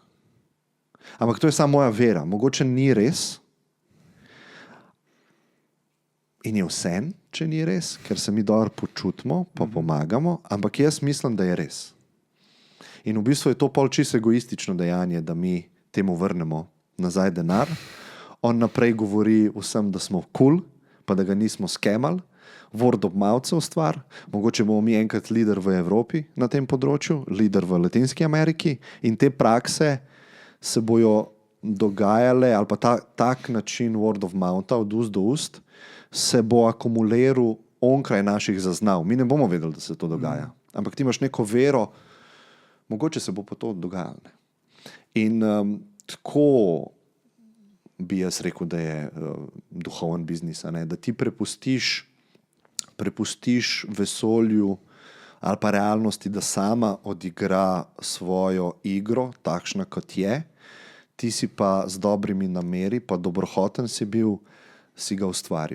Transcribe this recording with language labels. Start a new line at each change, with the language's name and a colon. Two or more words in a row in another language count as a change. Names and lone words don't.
Slovenian: Ampak to je samo moja vera. Mogoče ni res in je vsem, če ni res, ker se mi dobro počutimo, pa pomagamo, ampak jaz mislim, da je res. In v bistvu je to pol čisto egoistično dejanje, da mi temu vrnemo nazaj denar. On naprej govori vsem, da smo cool, pa da ga nismo skemali.
English: Word of mouth stvar.
Slovenian: Mogoče bomo mi enkrat lider v Evropi na tem področju, lider v Latinski Ameriki in te prakse se bojo dogajale, ali pa tak način
English: word of mouth,
Slovenian: od ust do ust, se bo akumuliral onkraj naših zaznav. Mi ne bomo vedeli, da se to dogaja. Ampak ti imaš neko vero, mogoče se bo pa to dogajalo. In tako bi jaz rekel, da je duhoven biznis, da ti prepustiš vesolju ali pa realnosti, da sama odigra svojo igro, takšna kot je, ti si pa z dobrimi nameri, pa dobrohoten si bil, si ga ustvaril.